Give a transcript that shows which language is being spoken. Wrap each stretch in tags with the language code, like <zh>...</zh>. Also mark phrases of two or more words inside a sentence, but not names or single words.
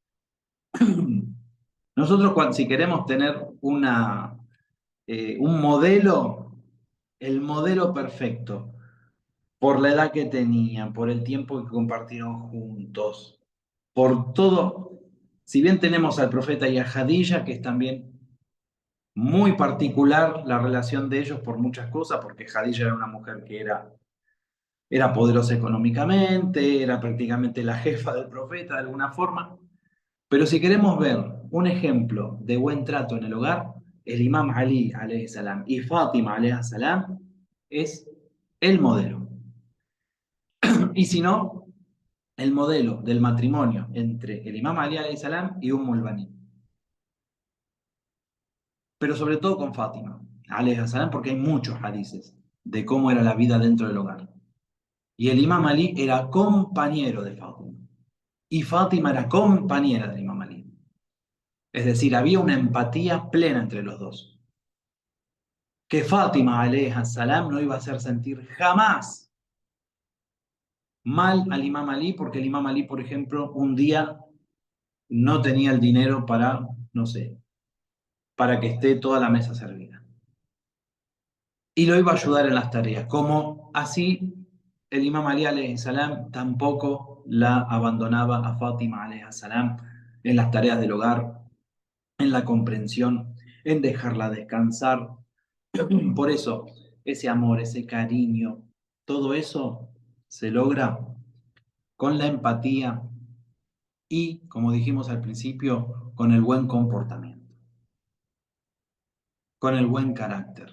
<es>Nosotros, si queremos tener un modelo, el modelo perfecto, por la edad que tenían, por el tiempo que compartieron juntos, por todo, si bien tenemos al profeta y a Jadilla, que es también muy particular la relación de ellos por muchas cosas, porque Jadilla era una mujer que era poderosa económicamente, era prácticamente la jefa del profeta de alguna forma. Pero si queremos ver un ejemplo de buen trato en el hogar, el Imam Ali</es> <ar>عليه السلام</ar> <es>y Fátima</es> <ar>عليه السلام</ar> <es>es el modelo. Y si no, el modelo del matrimonio entre el Imam Ali</es> <ar>عليه السلام</ar> <es>y Bani. Pero sobre todo con Fátima</es> <ar>عليه السلام,</ar> <es>porque hay muchos hadices de cómo era la vida dentro del hogar. Y el Imam Ali era compañero de Fátima. Y Fátima era compañera del Imam Ali. Es decir, había una empatía plena entre los dos. Que Fátima</es> <ar>عليه السلام</ar> <es>no iba a hacer sentir jamás mal al Imam Ali, porque el Imam Ali, por ejemplo, un día no tenía el dinero para, no sé, para que esté toda la mesa servida. Y lo iba a ayudar en las tareas. Como así el Imam Ali</es> <ar>عليه السلام</ar> <es>tampoco la abandonaba a Fátima</es> <ar>عليه السلام</ar> <es>en las tareas del hogar, en la comprensión, en dejarla descansar. Por eso, ese amor, ese cariño, todo eso se logra con la empatía y, como dijimos al principio, con el buen comportamiento, con el buen carácter.</es>